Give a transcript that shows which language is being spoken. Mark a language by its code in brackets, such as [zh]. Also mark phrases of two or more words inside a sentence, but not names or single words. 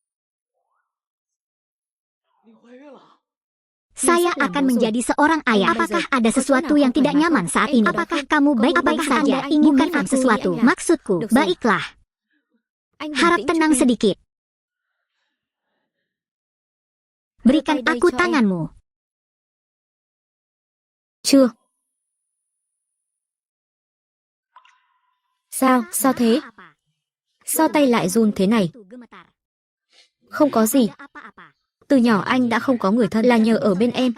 [id] Saya akan menjadi seorang ayah. Apakah ada sesuatu yang tidak nyaman saat ini? Apakah kamu baik-baik saja? Bukan sesuatu. Maksudku, baiklah. Harap tenang sedikit. Berikan aku tanganmu. [vi] Chưa. Sao thế? Sao tay lại run thế này? Không có gì. Từ nhỏ anh đã không có người thân, là nhờ ở bên em.